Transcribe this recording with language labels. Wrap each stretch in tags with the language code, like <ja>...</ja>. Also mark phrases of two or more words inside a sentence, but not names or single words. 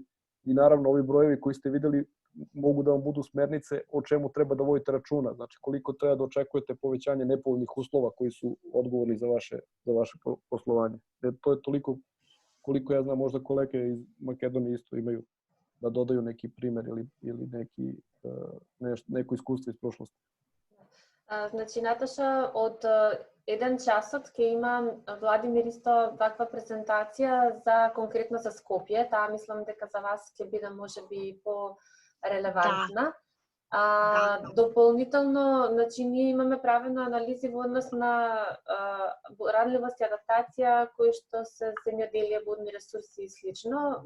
<sr>I naravno ovi brojevi koji ste videli mogu da vam budu smernice o čemu treba da vodite računa. Znači koliko treba da očekujete povećanje nepovoljnih uslova koji su odgovorni za vaše poslovanje. To je toliko koliko ja znam, možda kolege iz Makedonije isto imaju da dodaju neki primer ili neko iskustvo iz prošlosti.</sr> <mk>Значи, Наташа, од еден часот ќе има Владимир исто таква презентација за конкретно за Скопје. Таа мислам дека за вас ќе биде можеби релевантна. Дополнително, значи, ние имаме правено анализи во однос на радливост и адаптација кои што се земјоделие, водни ресурси и слично.</mk>